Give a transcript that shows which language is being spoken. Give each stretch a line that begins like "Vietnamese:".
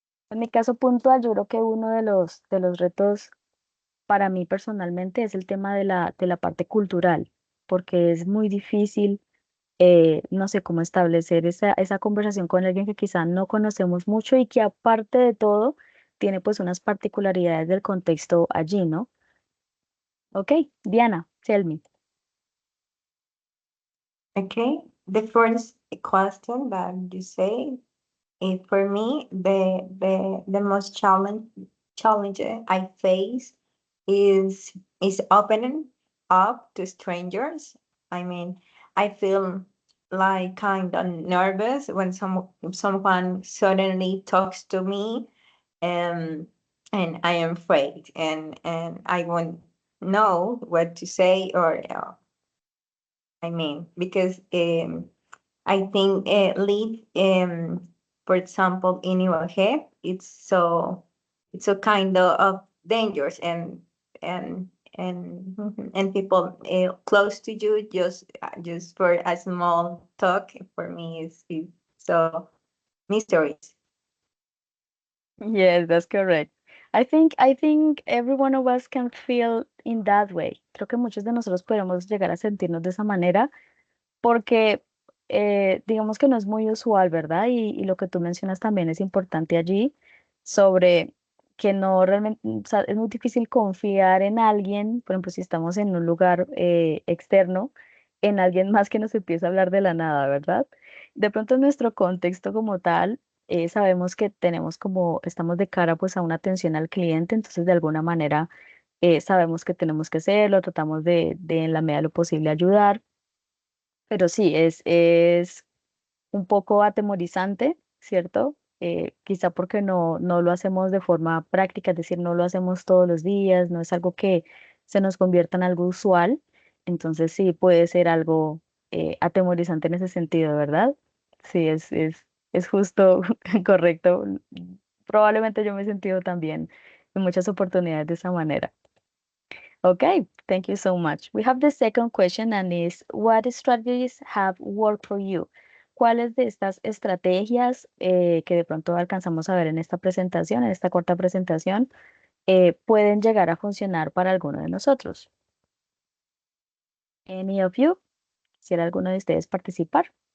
Spanish: En mi caso puntual, yo creo que uno de los retos para mí personalmente es el tema de la parte cultural, porque es muy difícil, no sé cómo establecer esa conversación con alguien que quizá no conocemos mucho y que aparte de todo tiene pues unas particularidades del contexto allí, ¿no?
English: Ok, Diana, tell me. Okay, the first question that you say is for me the most challenge I face is opening up to strangers. I mean, I feel like kind of nervous when someone suddenly talks to me, um, and I am afraid, and I won't know what to say or I mean, because I think lead, for example, in your head, it's so kind of dangerous and and people close to you just for a small talk for me is so mysterious. Yes, that's correct. I think every one of us can feel in that way.
Spanish: Creo que muchos de nosotros podemos llegar a sentirnos de esa manera porque digamos que no es muy usual, ¿verdad? Y lo que tú mencionas también es importante allí sobre que no realmente, o sea, es muy difícil confiar en alguien, por ejemplo, si estamos en un lugar externo, en alguien más que nos empieza a hablar de la nada, ¿verdad? De pronto en nuestro contexto como tal, sabemos que tenemos como, estamos de cara pues a una atención al cliente, entonces de alguna manera sabemos que tenemos que hacerlo, tratamos de en la medida de lo posible ayudar. Pero sí, es un poco atemorizante, ¿cierto? Quizá porque no lo hacemos de forma práctica, es decir, no lo hacemos todos los días, no es algo que se nos convierta en algo usual. Entonces sí puede ser algo atemorizante en ese sentido, ¿verdad? Sí, es justo, correcto. Probablemente yo me he sentido también en muchas oportunidades de esa manera.
English: Okay, thank you so much. We have the second question and is, what strategies have worked for you?
Spanish: ¿Cuáles de estas estrategias que de pronto alcanzamos a ver en esta presentación, en esta corta presentación, pueden llegar a funcionar para alguno de nosotros?
English: Any of you?
Spanish: ¿Quisiera alguno de ustedes participar?